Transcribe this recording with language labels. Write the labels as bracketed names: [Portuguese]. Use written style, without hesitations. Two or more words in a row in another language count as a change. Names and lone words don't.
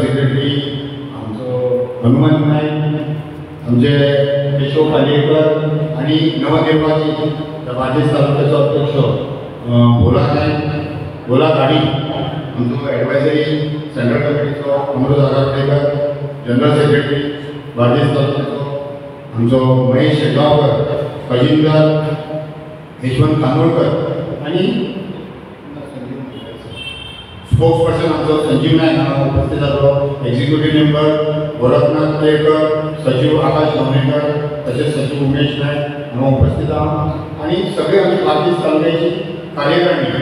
[Marathi] सेक्रेटरी आमचं हनुमान नाईक, आमचे केशव खालीकर आणि नवनिर्वाचित बार्देस तालुक्याचा अध्यक्ष भोला नाईक, भोला गाडी, आमचं [English] advisory central committee [Marathi] अमृत आगावडेकर, [English] general secretary [Marathi] बार्देस तालुक्याचा आमचो महेश शेगावकर, खजिनदार यशवंत कानोळकर आणि [English] spokes person [Konkani] आमचो संजीव नाईक उपस्थित जातो, [English] executive member [Konkani] गोरखनाथ केळकर, सचिव आकाश गावणेकर, तसेच सचिव उमेश नाईक हांगा उपस्थित आहात आणि सगळे आमचे बार्देस तालुक्याची कार्यकारिणी।